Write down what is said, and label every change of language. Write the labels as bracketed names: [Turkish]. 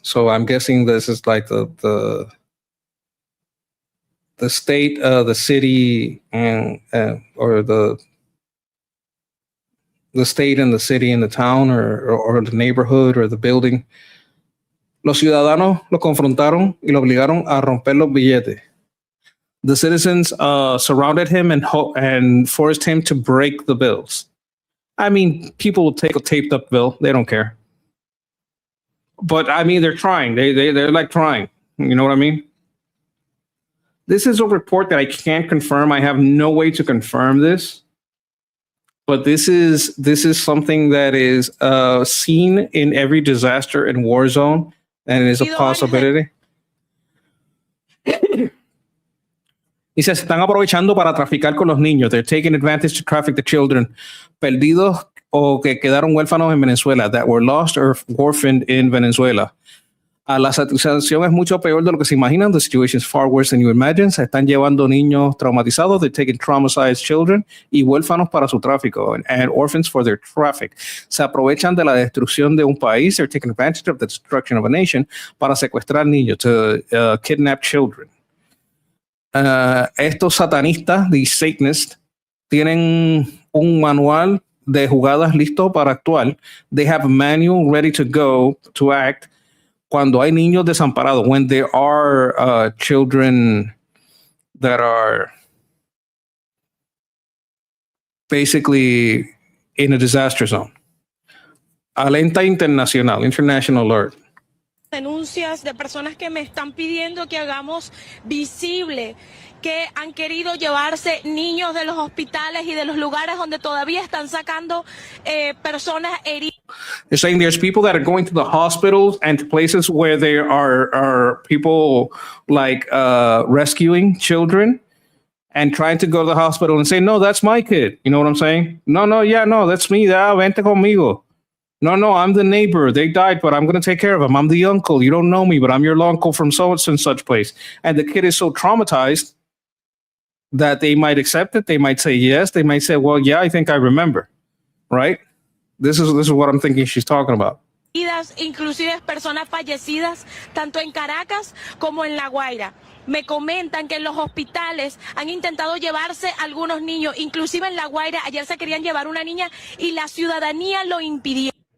[English] So I'm guessing this is like the state, the city, and or the state and the city and the town or the neighborhood or the building. [Spanish] Los ciudadanos lo confrontaron y lo obligaron a romper los billetes. [English] The citizens surrounded him and forced him to break the bills. I mean, people will take a taped up bill. They don't care. But I mean, they're trying. They're like trying. You know what I mean? This is a report that I can't confirm. I have no way to confirm this. But this is something that is seen in every disaster and war zone, and it is a possibility. [Spanish] Y se están aprovechando para traficar con los niños. [English] They're taking advantage to traffic the children [Spanish] perdidos o que quedaron huérfanos en Venezuela, [English] that were lost or orphaned in Venezuela. [Spanish] La situación es mucho peor de lo que se imaginan. [English] The situation is far worse than you imagine. [Spanish] Se están llevando niños traumatizados. [English] They're taking traumatized children [Spanish] y huérfanos para su tráfico [English] and orphans for their traffic. [Spanish] Se aprovechan de la destrucción de un país. [English] They're taking advantage of the destruction of a nation [Spanish] para secuestrar niños, [English] to kidnap children. [Spanish] Estos satanistas, [English] these Satanists, [Spanish] tienen un manual de jugadas listo para actuar. [English] They have a manual ready to go to act [Spanish] cuando hay niños desamparados, [English] when there are children that are basically in a disaster zone. Alerta international alert. [Spanish] Denuncias de personas que me están pidiendo que hagamos visible que han querido llevarse niños de los hospitales y de los lugares donde todavía están sacando personas heridas. [English] They're saying there's people that are going to the hospitals and to places where there are people like rescuing children and trying to go to the hospital and say, no, that's my kid. You know what I'm saying? No, that's me. [Spanish] Vente conmigo. [English] No, I'm the neighbor. They died, but I'm going to take care of them. I'm the uncle. You don't know me, but I'm your uncle from such place. And the kid is so traumatized that they might accept it. They might say yes. They might say, well, yeah, I think I remember. Right? This is what I'm thinking she's talking about. [Spanish] Inclusive personas fallecidas, tanto en Caracas como en La Guaira. Me comentan que en los hospitales han intentado llevarse algunos niños, inclusive en La Guaira. Ayer se querían llevar una niña y la ciudadanía lo impidió.